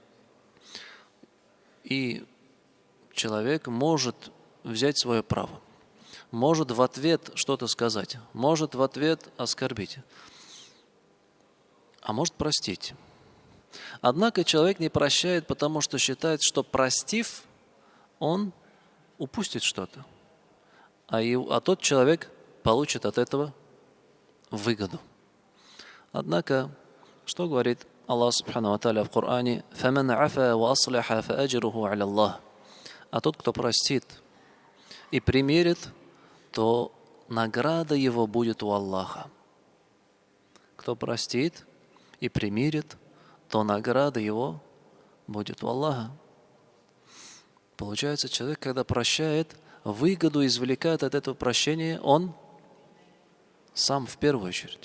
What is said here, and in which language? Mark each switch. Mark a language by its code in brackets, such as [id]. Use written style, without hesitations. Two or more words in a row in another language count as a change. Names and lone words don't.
[ru] И человек может взять свое право, может в ответ что-то сказать, может в ответ оскорбить, а может простить. Однако человек не прощает, потому что считает, что простив, он упустит что-то. а тот человек получит от этого выгоду. Однако, что говорит Аллах [ar] سبحانه وتعالى [ru] в Коране? [ar] «فمن عفا وأصلح فأجره على الله». [ru] А тот, кто простит и примирит, то награда его будет у Аллаха. Кто простит и примирит, то награда его будет у Аллаха. Получается, человек, когда прощает, выгоду извлекает от этого прощения он сам в первую очередь.